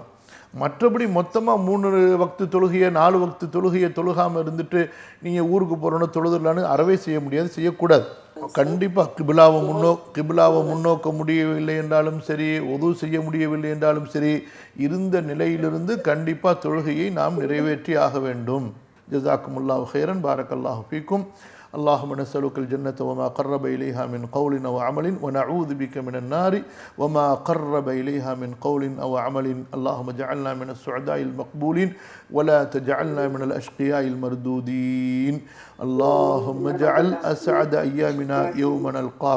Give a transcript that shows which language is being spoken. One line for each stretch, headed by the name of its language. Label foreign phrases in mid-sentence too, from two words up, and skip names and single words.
Tamil: மற்றபடி மொத்தமாக 3 வக்து தொழுகையை 4 வக்து தொழுகையை தொழுகாமல் இருந்துட்டு நீங்கள் ஊருக்கு போகிறோன்னு தொழுதுடலான்னு அறவே செய்ய முடியாது, செய்யக்கூடாது. கண்டிப்பாக கிபிலாவை முன்னோக்க முடியவில்லை என்றாலும் சரி, உது செய்ய முடியவில்லை என்றாலும் சரி, இருந்த நிலையிலிருந்து கண்டிப்பாக தொழுகையை நாம் நிறைவேற்றி ஆக வேண்டும்.
Arabic: جزاكم الله خيرا، بارك الله فيكم. اللهم نسألك الجنة وما قرب إليها من قول أو عمل ونعوذ بك من النار وما قرب إليها من قول أو عمل. اللهم اجعلنا من السعداء المقبولين ولا تجعلنا من الأشقياء المردودين. اللهم اجعل أسعد أيامنا يوم نلقاك.